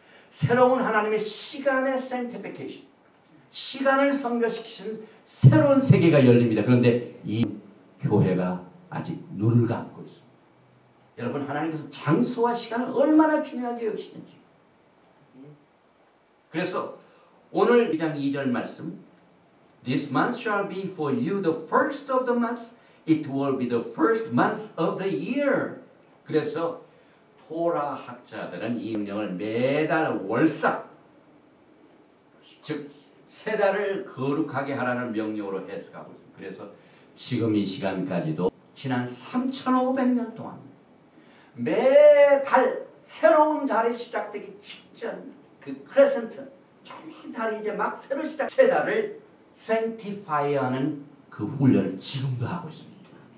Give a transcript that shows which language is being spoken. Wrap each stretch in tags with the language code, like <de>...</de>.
<ko>새로운 하나님의 시간의 sanctification, 시간을 성별시키시는 새로운 세계가 열립니다. 그런데 이 교회가 아직 눈을 감고 있습니다. 여러분, 하나님께서 장소와 시간을 얼마나 중요하게 여기시는지. 그래서 오늘 2장 2절 말씀</ko> <en>This month shall be for you the first of the months. It will be the first month of the year.</en> <ko>그래서 토라 학자들은 이 명령을 매달 월삭, 즉 세 달을 거룩하게 하라는 명령으로 해석하고 있습니다. 그래서 지금 이 시간까지도 지난 3,500년 동안 매달 새로운 달이 시작되기 직전 그 크레센트 이 달이 이제 막 새로 시작 세 달을 생티파이하는 그 훈련을 지금도 하고 있습니다.</ko>